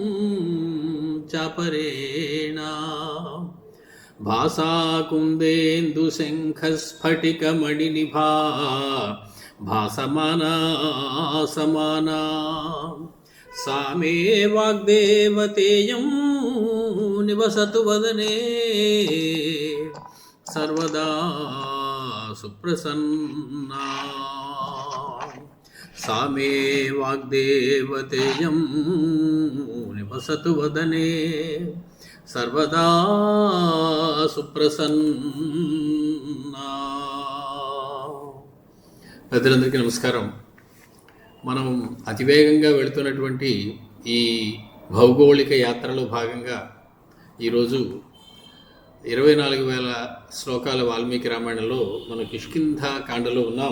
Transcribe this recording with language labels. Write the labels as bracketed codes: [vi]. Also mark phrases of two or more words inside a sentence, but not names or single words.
[sa] चापरेण भासा कुन्देन्दुशङ्खस्फटिकमणिनिभा भासमाना समाना सा मे वाग्देवतेयं निवसतु वदने सर्वदा सुप्रसन्ना। सा मे वाग्देवतेयं निवसतु वदने सर्वदा సుప్రసన్నా. [te] పెద్దలందరికీ నమస్కారం. మనం అతివేగంగా వెళుతున్నటువంటి ఈ భౌగోళిక యాత్రలో భాగంగా ఈరోజు 24,000 శ్లోకాల వాల్మీకి రామాయణంలో మనం కిష్కింధ కాండలో ఉన్నాం.